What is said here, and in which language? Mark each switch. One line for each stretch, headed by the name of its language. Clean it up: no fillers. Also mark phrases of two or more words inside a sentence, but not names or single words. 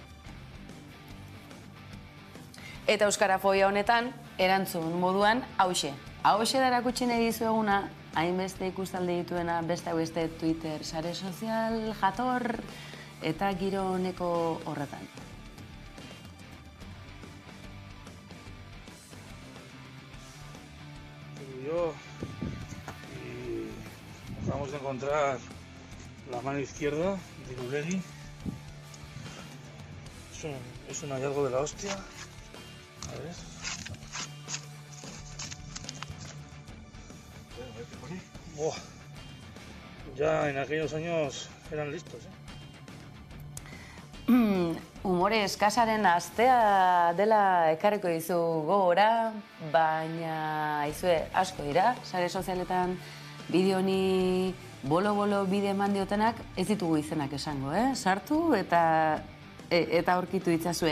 Basque: Eta euskarafobia honetan, erantzun moduan, hauxe. Hauxe da erakutsi nahi dizueguna, hainbeste ikustaldi dituena, beste Twitter, sare sozial, jator, eta giro honeko horretan.
Spanish: Yo y acabamos de encontrar la mano izquierda de Irulegui. Es un hallazgo de la hostia. A ver. Buah. Ya en aquellos años eran listos,
Basque: Umore eskasaren astea dela ekarriko dizu gogora, baina izue asko dira, sare sozialetan bideo honi bolo-bolo bide eman diotenak ez ditugu izenak esango, sartu eta aurkitu ditzazue.